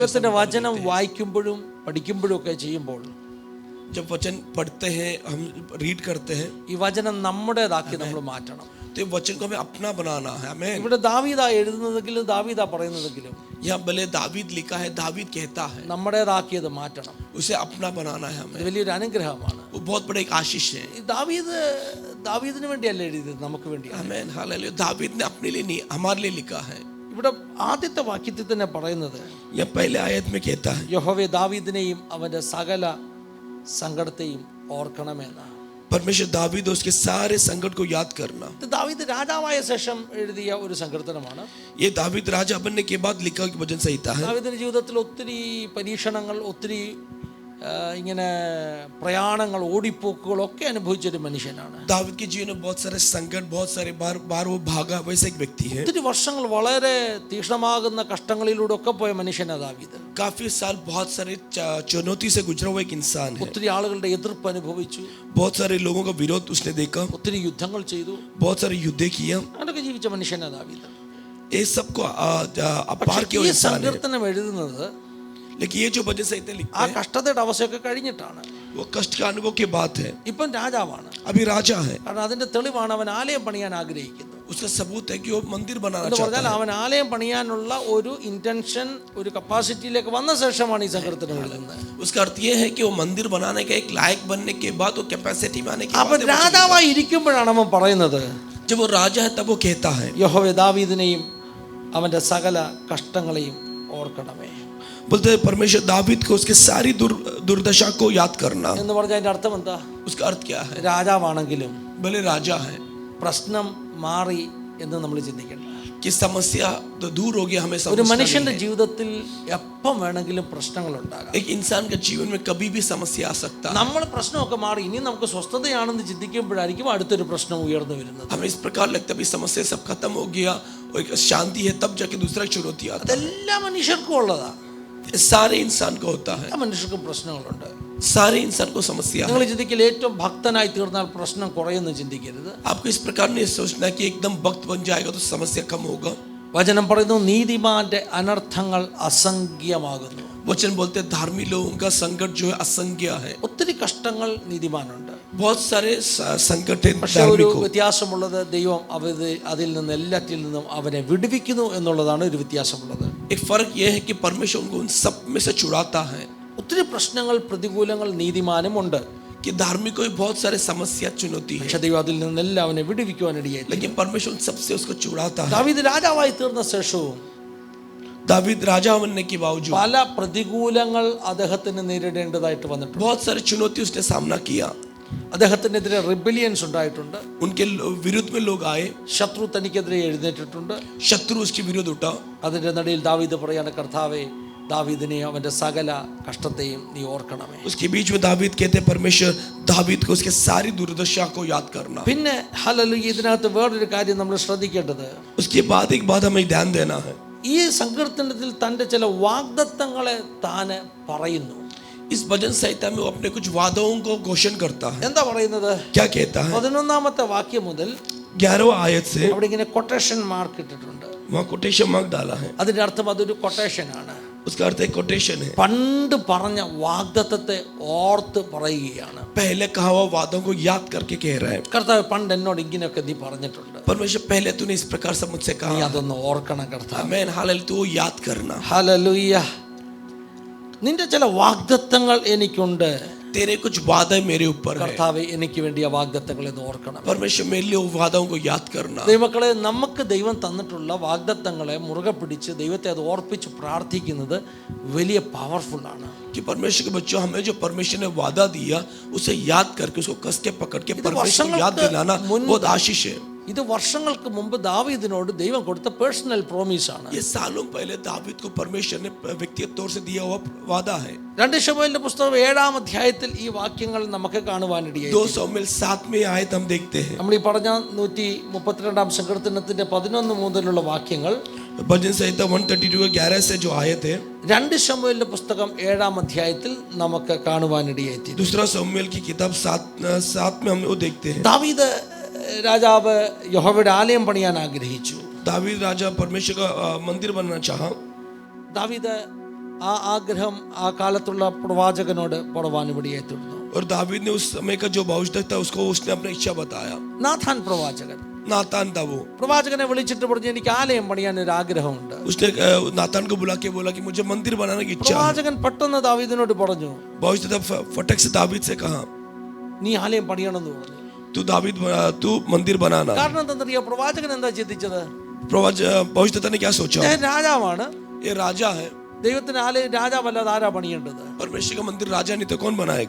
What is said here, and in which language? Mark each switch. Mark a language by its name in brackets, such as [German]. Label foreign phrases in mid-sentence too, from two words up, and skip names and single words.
[Malayalam] ദൈവത്തിന്റെ വചനം വായിക്കുമ്പോഴും പഠിക്കുമ്പോഴും ഒക്കെ ചെയ്യുമ്പോൾ [Hindi] जब वचन पढ़ते हैं, हम रीड करते हैं, [Malayalam] ഈ വചനം നമ്മുടേതാക്കി നമ്മൾ മാറ്റണം. [Hindi] तो ये वचन को हमें अपना बनाना है. हमें [Malayalam] ഇവിടെ ദാവീദാ എഴുതുന്നതെങ്കിലും ദാവീദാ പറയുന്നതെങ്കിലും [Hindi] यहाँ भले दावीद लिखा है, दावीद कहता है, [Malayalam] നമ്മുടേതാക്കിയത് മാറ്റണം. [Hindi] उसे अपना बनाना है [Malayalam] ഇത് [Hindi] हमें. [Malayalam] വലിയൊരു അനുഗ്രഹമാണ്. [Hindi] वो बहुत बड़ा एक आशीष है. [Malayalam] ഈ ദാവീദിന് വേണ്ടിയല്ല എഴുതിയത്, നമുക്ക് വേണ്ടിയാണ്. [Hindi] आमीन, हालेलुया. दावीद ने अपने लिए नहीं, हमारे लिए लिखा है. [Malayalam] ഇവിടെ ആദ്യത്തെ വാക്യത്തിൽ തന്നെ പറയുന്നത് [Hindi] यह पहले आयत में कहता है, [Malayalam] യഹോവേ ദാവീദിനെയും അവന്റെ സകല സങ്കടത്തെയും ഓർക്കണമെന്ന്. [Hindi] परमेश्वर दावीद और उसके सारे संकट को याद करना. [Malayalam] ഇത് ദാവീദ് രാജാവായ ശേഷം എഴുതിയ ഒരു സങ്കീർത്തനമാണ്. [Hindi] ये दावीद राजा बनने के बाद लिखा हुआ भजन संहिता है. [Malayalam] ദാവീദിന്റെ ജീവിതത്തിൽ ഒത്തിരി പരീക്ഷണങ്ങൾ, ഒത്തിരി ഇങ്ങനെ പ്രയാണങ്ങൾ, ഓടിപ്പോക്കുകളൊക്കെ അനുഭവിച്ചൊരു മനുഷ്യനാണ്. [Hindi] दावीद के जीवन में बहुत सारे संकट, बहुत सारे बार वो भागा, वैसे एक व्यक्ति है. [Malayalam] ഒത്തിരി വർഷങ്ങൾ വളരെ തീക്ഷ്ണമാകുന്ന കഷ്ടങ്ങളിലൂടെ ഒക്കെ പോയ മനുഷ്യനാണ് ദാവീദ്. [Hindi] काफी साल बहुत सारे चुनौती से गुजरा हुआ एक इंसान है. [Malayalam] ഒത്തിരി ആളുകളുടെ എതിർപ്പ് അനുഭവിച്ചു, [Hindi] बहुत सारे लोगों का विरोध उसने देखा, [Malayalam] ഒത്തിരി യുദ്ധങ്ങൾ ചെയ്തു, [Hindi] बहुत सारे युद्ध किया. [Malayalam] അങ്ങനെയൊക്കെ ജീവിച്ച മനുഷ്യനാണ് ദാവീദ്. [Hindi] ये सबको पार किया [Malayalam] ഈ [Hindi] इंसान है. [Malayalam] സങ്കീർത്തനം എഴുതുന്നത് [Hindi] लेकिन ये जो भजन संहिता लिखते [Malayalam] ആ [Hindi] हैं, [Malayalam] കഷ്ടതയുടെ അവസ്ഥയൊക്കെ കഴിഞ്ഞിട്ടാണ്. [Hindi] वो कष्ट का अनुभव के बाद है. [Malayalam] ഇപ്പം രാജാവാണ്. [Hindi] अभी राजा है. [Malayalam] കാരണം അതിന്റെ തെളിവാണ് അവൻ ആലയം പണിയാൻ ആഗ്രഹിക്കുന്നത്. [Hindi] उसका सबूत है कि वो मंदिर बनाना [Malayalam] എന്ന് [Hindi] चाहता [Malayalam] പറഞ്ഞാൽ [Hindi] है. [Malayalam] അവൻ ആലയം പണിയാനുള്ള ഒരു ഇന്റൻഷൻ, ഒരു കപ്പാസിറ്റിയിലേക്ക് വന്ന ശേഷമാണ് ഈ സങ്കീർത്തനം എഴുതുന്നത്. [Hindi] उसका अर्थ ये है कि वो मंदिर बनाने का एक लायक बनने के बाद, वो कैपेसिटी में आने के [Malayalam] അവൻ [Hindi] बाद, [Malayalam] രാജാവായി ഇരിക്കുമ്പോഴാണ് അവൻ പറയുന്നത്, [Hindi] जब वो राजा है तब वो कहता है, [Malayalam] യഹോവേ ദാവീദിനെയും അവന്റെ സകല കഷ്ടങ്ങളെയും ഓർക്കണമേ. [Hindi] बोलते हैं परमेश्वर दावीद को उसके सारी दुर्दशा को याद करना. [Malayalam] എന്ന് പറഞ്ഞാൽ അതിന്റെ അർത്ഥം എന്താ? [Hindi] उसका अर्थ क्या है? [Malayalam] രാജാവാണെങ്കിലും [Hindi] भले राजा है, [Malayalam] പ്രശ്നം മാറി എന്ന് നമ്മൾ ചിന്തിക്കണം. [Hindi] कि समस्या तो दूर हो गया, हमें [Malayalam] ഒരു [Hindi] समझना [Malayalam] മനുഷ്യന്റെ [Hindi] नहीं है. [Malayalam] ജീവിതത്തിൽ എപ്പം വേണമെങ്കിലും പ്രശ്നങ്ങൾ ഉണ്ടാകാം. [Hindi] एक इंसान के जीवन में कभी भी समस्या आ सकता है. [Malayalam] നമ്മൾ പ്രശ്നമൊക്കെ മാറി ഇനി നമുക്ക് സ്വസ്ഥതയാണെന്ന് ചിന്തിക്കുമ്പോഴായിരിക്കും അടുത്തൊരു പ്രശ്നം ഉയർന്നു വരുന്നത്. [Hindi] हमें इस प्रकार लगता है समस्या सब खत्म हो गया और एक शांति है, तब जाके दूसरा चुनौती आता है. [Malayalam] അതെല്ലാ മനുഷ്യർക്കും ഉള്ളതാ. [Hindi] सारे इंसान को होता है, [Malayalam] എല്ലാ മനുഷ്യർക്കും പ്രശ്നങ്ങളുണ്ട്. [Hindi] सारे इंसान को समस्या [Malayalam] നിങ്ങൾ [Hindi] है. [Malayalam] ചിന്തിക്കില്ല ഏറ്റവും ഭക്തനായി തീർന്നാൽ പ്രശ്നം കുറയുമെന്ന് ചിന്തിക്കരുത്. [Hindi] आपको इस प्रकार नहीं सोचना कि एकदम भक्त बन जाएगा तो समस्या कम होगा. [Malayalam] വചനം പറയുന്നു നീതിമാന്റെ അനർത്ഥങ്ങൾ അസംഖ്യമാകുന്നു. [Hindi] वचन बोलते हैं धार्मिक लोगों का संकट जो है असंख्य है. [Malayalam] ഒത്തിരി കഷ്ടങ്ങൾ നീതിമാനുണ്ട്. [Hindi] बहुत सारे संकट है [Malayalam] പക്ഷെ ഒരു [Hindi] धार्मिक को. [Malayalam] വ്യത്യാസമുള്ളത് ദൈവം അതിൽ നിന്ന് എല്ലാറ്റിൽ നിന്നും അവനെ വിടുവിക്കുന്നു എന്നുള്ളതാണ് ഒരു വ്യത്യാസമുള്ളത്. [Hindi] एक फर्क यह है कि परमेश्वर उनको उन सब में से छुड़ाता है. [Malayalam] ഒത്തിരി പ്രശ്നങ്ങൾ, പ്രതികൂലങ്ങൾ നീതിമാനും ഉണ്ട്. [Hindi] कि धार्मिक को भी बहुत सारे समस्या चुनौती है, [Malayalam] പക്ഷെ ദൈവം അതിൽ നിന്നെല്ലാം അവനെ വിടുവിക്കുവാനിടയായി. [Hindi] लेकिन परमेश्वर उन सबसे उसको छुड़ाता है. [Malayalam] ദാവീദ് രാജാവായി തീർന്ന ശേഷവും [Hindi] दावीद राजा बनने के बावजूद [Malayalam] പല പ്രതികൂലങ്ങൾ അദ്ദേഹത്തിന് നേരിടേണ്ടതായിട്ട് വന്നിട്ടുണ്ട്. [Hindi] बहुत सारी चुनौती उसने सामना किया. [Malayalam] അദ്ദേഹത്തിനെതിരെ റിബലിയൻസ് ഉണ്ടായിട്ടുണ്ട്. [Hindi] उनके विरुद्ध में लोग आए, [Malayalam] ശത്രു തനിക്കെതിരെ എഴുന്നേറ്റിട്ടുണ്ട്. [Hindi] शत्रु उसके विरुद्ध उठा. [Malayalam] അതിന്റെ നടുവിൽ ദാവീദ് പറയാണ്, കർത്താവേ ദാവീദിനെയും അവന്റെ സകല കഷ്ടത്തെയും നീ ഓർക്കണമേ. [Hindi] उसके बीच में दावीद कहते हैं परमेश्वर दावीद को उसके सारी दुर्दशा को याद करना. [Malayalam] പിന്നെ ഹല്ലേലൂയ, ഇതിനകത്ത് വേറൊരു കാര്യം നമ്മൾ ശ്രദ്ധിക്കേണ്ടത്, [Hindi] उसके बाद एक बात हमें ध्यान देना है. [Malayalam] ഈ സങ്കീർത്തനത്തിൽ തന്റെ ചില വാഗ്ദത്തങ്ങളെ താന് പറയുന്നു. [Hindi] इस भजन संहिता में वो अपने कुछ वादों को घोषण करता है. [Malayalam] എന്താ പറയുന്നത്? [Hindi] क्या कहता है? [Malayalam] 11ാമത്തെ വാക്യം മുതൽ [Hindi] 11वां आयत से [Malayalam] അവിടെ ഇങ്ങനെ [English] quotation mark [Malayalam] ഇട്ടിട്ടുണ്ട്. [Hindi] वहाँ [English] quotation mark [Hindi] डाला है. [Malayalam] അതിന്റെ അർത്ഥം അതൊരു കൊട്ടേഷൻ ആണ്. [Hindi] उसका अर्थ एक कोटेशन है. [Malayalam] പണ്ട് പറഞ്ഞ വാഗ്ദത്തത്തെ ഓർത്ത് പറയുകയാണ്. [Hindi] पहले कहा हुआ वादों को याद करके कह रहा है. [Malayalam] കർത്താവ് പണ്ട് എന്നോട് ഇങ്ങനെയൊക്കെ നീ പറഞ്ഞിട്ടുണ്ട്, [Hindi] परमेश्वर पहले तूने इस प्रकार से मुझसे [Malayalam] നീ [Hindi] कहा. [Malayalam] അതൊന്ന് ഓർക്കണം കർത്താവ്. [Hindi] आमीन, हालेलुया. तू याद करना. [Malayalam] ഹല്ലേലൂയ. നിന്റെ ചില വാഗ്ദത്തങ്ങൾ എനിക്കുണ്ട്. [Hindi] तेरे कुछ वादे मेरे ऊपर है. [Malayalam] കർത്താവ് എനിക്ക് വേണ്ടി ആ വാഗ്ദത്തങ്ങളെ ഒന്ന് ഓർക്കണം. [Hindi] परमेश्वर मेरे लिए वो वादों को याद करना. [Malayalam] ദൈവമക്കളെ, നമുക്ക് ദൈവം തന്നിട്ടുള്ള വാഗ്ദത്തങ്ങളെ മുറുകെ പിടിച്ച് ദൈവത്തെ അത് ഓർപ്പിച്ച് പ്രാർത്ഥിക്കുന്നത് വലിയ പവർഫുൾ ആണ്. [Hindi] कि परमेश्वर के बच्चों, हमें जो परमेश्वर ने वादा दिया उसे याद करके उसको कस के पकड़ के परमेश्वर को याद दिलाना बहुत आशीष है. [Malayalam] ഇത് വർഷങ്ങൾക്ക് മുമ്പ് ദാവീദിനോട് ദൈവം കൊടുത്ത [English] personal promise [Malayalam] ആണ്. [Hindi] ये सालों पहले दावीद को परमेश्वर ने व्यक्तिगत तौर से दिया हुआ वादा है. [Malayalam] 2 ശമൂവേലിന്റെ പുസ്തകം 7ാം അധ്യായത്തിൽ ഈ വാക്യങ്ങൾ നമുക്ക് കാണുവാനിടയായി. [Hindi] 2 शमूएल 7 में आयत हम देखते हैं. [Malayalam] നമ്മൾ ഈ പറഞ്ഞ 132ാം സങ്കീർത്തനത്തിന്റെ 11 മുതലുള്ള വാക്യങ്ങൾ, [Hindi] भजन संहिता 132 के 11 से जो आयत है, [Malayalam] 2 ശമൂവേലിന്റെ പുസ്തകം 7ാം അധ്യായത്തിൽ നമുക്ക് കാണുവാനിടയായി. [Hindi] दूसरा शमूएल की किताब 7 में हम वो देखते हैं. [Malayalam] ദാവീദ് രാജാവ് യഹോവയുടെ ആലയം പണിയാൻ ആഗ്രഹിച്ചു. [Hindi] दावीद राजा परमेश्वर का मंदिर बनना चाहा. [Malayalam] ദാവീദ് ആ ആഗ്രഹം ആ കാലത്തുള്ള പ്രവാചകനോട് പറവാനിവിടെയായി തീർന്നു. [Hindi] और दावीद ने उस समय का जो भविष्यवक्ता था उसको उसने अपनी इच्छा बताया. [Malayalam] നാഥാൻ പ്രവാചകൻ, [Hindi] नातान था वो. [Malayalam] പ്രവാചകനെ വിളിച്ചിട്ട് പറഞ്ഞു എനിക്ക് ആലയം പണിയാൻ ഒരു ആഗ്രഹമുണ്ട്. [Hindi] उसने नातान को बुला के बोला कि मुझे मंदिर बनाने की इच्छा है. [Malayalam] പ്രവാചകൻ പെട്ടെന്ന് ദാവീദിനോട് പറഞ്ഞു, [Hindi] भविष्यवक्ता फटक से दावीद से कहा [Malayalam] നീ ആലയം പണിയണമെന്ന് പറഞ്ഞു. [Hindi] तू मंदिर बनाना. [Malayalam] കാരണം എന്താണെന്നറിയോ, പ്രവാചകൻ എന്താ ചിന്തിച്ചത്? [Hindi] भविष्यवक्ता ने क्या सोचा? [Malayalam] രാജാവാണ്, [Hindi] ये राजा है. [Malayalam] ദൈവത്തിന് ആലയം രാജാവല്ലാതെ ആരാ പണിയേണ്ടത്? [Hindi] परमेश्वर का मंदिर राजा नहीं तो कौन बनाएगा?